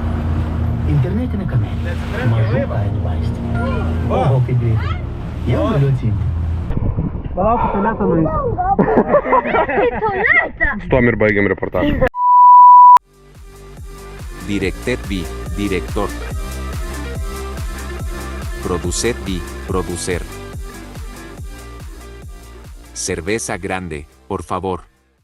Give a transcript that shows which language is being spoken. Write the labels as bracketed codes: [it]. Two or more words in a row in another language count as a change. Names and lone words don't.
[lt] Internetinė kamelija. Mažų kainų vaistinė. Oho, kaip greitai. Jau galiu atsimti. Palauk, tualetą nueisiu. Tualetą! Tuom ir baigiam reportažą. Directet B, director. Producet B, producer. [es] Cerveza grande, por favor.